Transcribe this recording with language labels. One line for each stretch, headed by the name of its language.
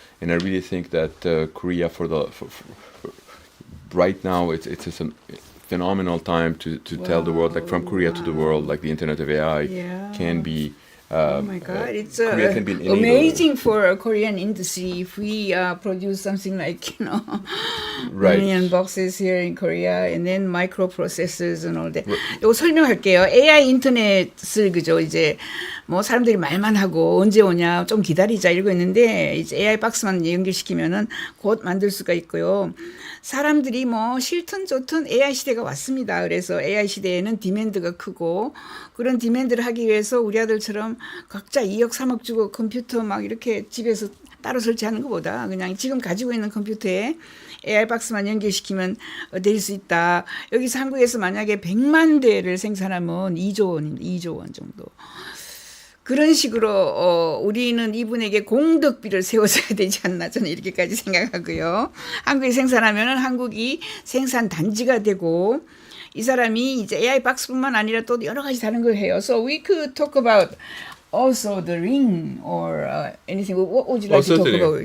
English: And I really think that Korea, for right now, it's a phenomenal time to tell the world, like from Korea to the world, like the Internet of AI can be. Oh my God! It's Korea can be an enabler. amazing for a Korean industry if we produce something like Right. million boxes here in Korea, and then microprocessors and all that.
Korean: 이거 설명할게요. AI 인터넷을 그죠 이제 뭐 사람들이 말만 하고 언제 오냐 좀 기다리자 이러고 있는데 이제 AI 박스만 연결시키면은 곧 만들 수가 있고요. 사람들이 뭐 싫든 좋든 AI 시대가 왔습니다. 그래서 AI 시대에는 디맨드가 크고 그런 디맨드를 하기 위해서 우리 아들처럼 각자 2억 3억 주고 컴퓨터 막 이렇게 집에서 따로 설치하는 것보다 그냥 지금 가지고 있는 컴퓨터에 AI 박스만 연결시키면 될 수 있다. 여기서 한국에서 만약에 100만 대를 생산하면 2조 원입니다. 2조 원 정도. 그런 식으로 우리는 이분에게 공덕비를 세워줘야 되지 않나 저는 이렇게까지 생각하고요. 한국에 생산하면은 한국이 생산 단지가 되고 이 사람이 이제 AI 박스뿐만 아니라 또 여러 가지 다른 걸 해요.
English: So we could talk about also the ring or anything. What would you like to talk about?